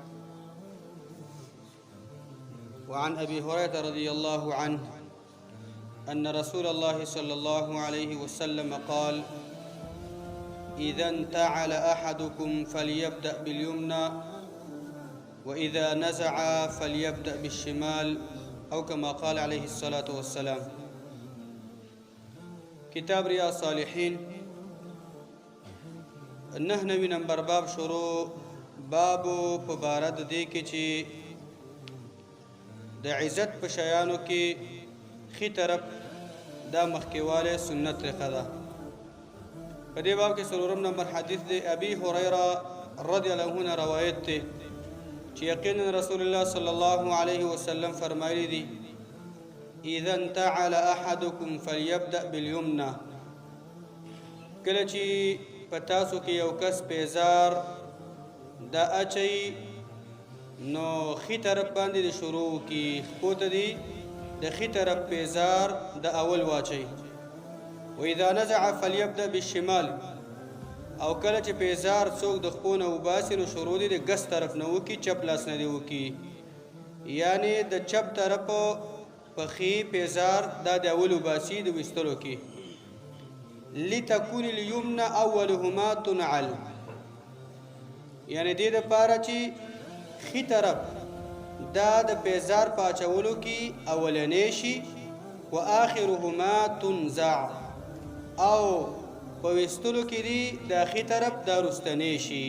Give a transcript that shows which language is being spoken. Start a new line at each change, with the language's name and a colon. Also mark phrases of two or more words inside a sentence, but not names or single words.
Arabic: وعن أبي هريرة رضي الله عنه أن رسول الله صلى الله عليه وسلم قال: إذا انتعل أحدكم فليبدأ باليمنى، وإذا نزع فليبدأ بالشمال، أو كما قال عليه الصلاة والسلام.
Pashto: کتاب ریاض صالحین 99 نمبر باب شروع. بابو په باره د دې کې چې د عزت په شیانو کې ښي طرف دا مخکېوالی سنت رقه ده. په دې باب کې 4 نمبر حدیث دی. ابي هريره
Arabic: رضی الله عنه
Pashto: روایت دی چې یقینا
Arabic: رسول الله صلی الله علیه وسلم
Pashto: فرمایلی دی:
Arabic: اذا انتعل احدكم فليبدأ باليمنى.
Pashto: کله چې په تاسو کې یو کس پیزار دا اچي نو ښي طرف باندې د شروع کی خپو ته دی د ښي طرف پیزار د اول واچي.
Arabic: واذا نزع فليبدأ بالشمال.
Pashto: او کله چې پیزار څوک د خپو نه وباسي نو شروع دی د ګس طرف نه وکي، چپ لاس نه دی وکي، یعنی د چپ طرف پخی پیزار دا د اولو باسی د وستلو کی.
Arabic: لتكون اليمنى اولهما تنعل،
Pashto: یعنی دې د پاره چې خي طرف دا د پیزار پاچولو کی اولنې شي،
Arabic: واخرهما تنزع،
Pashto: او په وستلو کې دی د خي طرف دا رستنې شي.